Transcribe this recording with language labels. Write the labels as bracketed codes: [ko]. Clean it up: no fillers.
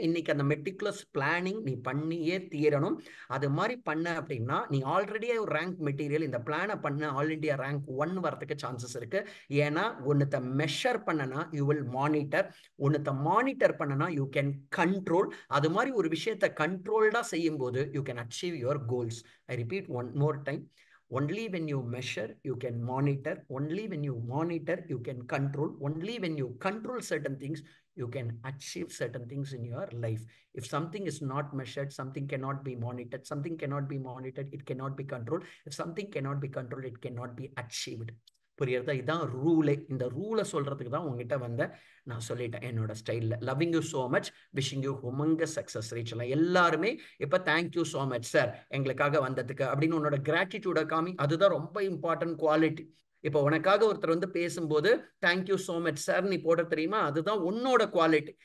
[ta] இன்னைக்கு அந்த meticulous planning நீ பண்ணியே தீரணும். அது மாதிரி பண்ண அப்படின்னா நீ ஆல்ரெடியே ஒரு ரேங்க் மெட்டீரியல், இந்த பிளானை பண்ண ஆல் இண்டியா ரேங்க் 1 வரதுக்கு சான்சஸ் இருக்கு. ஏன்னா ஒன்னத்தை மெஷர் பண்ணனா [en] you will monitor, [ta] ஒன்னத்தை மானிட்டர் பண்ணனா [en] You can control. [ta] அது மாதிரி ஒரு விஷயத்தை கண்ட்ரோல்டா செய்யும் போது [en] You can achieve your goals. I repeat one more time. Only when you measure, you can monitor. Only when you monitor, you can control. Only when you control certain things, you can achieve certain things in your life. If something is not measured, something cannot be monitored. Something cannot be monitored, it cannot be controlled. If something cannot be controlled, it cannot be achieved. [ta] புரியுறதா? இதுதான் ரூலே. இந்த ரூலை சொல்றதுக்கு தான் உங்ககிட்ட வந்த நான் சொல்லிட்டேன் என்னோட ஸ்டைலில். [en] loving you so much, [ta] wishing you ஹுமங்கஸ் success ரீச்சலாம். எல்லாருமே இப்போ தேங்க்யூ ஸோ மச் சார் எங்களுக்காக வந்ததுக்கு அப்படின்னு உன்னோட கிராட்டிடியூடை காமி. அதுதான் ரொம்ப இம்பார்ட்டன்ட் குவாலிட்டி. இப்போ உனக்காக ஒருத்தர் வந்து பேசும்போது தேங்க்யூ ஸோ மச் சார் நீ போட தெரியுமா, அதுதான் உன்னோட குவாலிட்டி.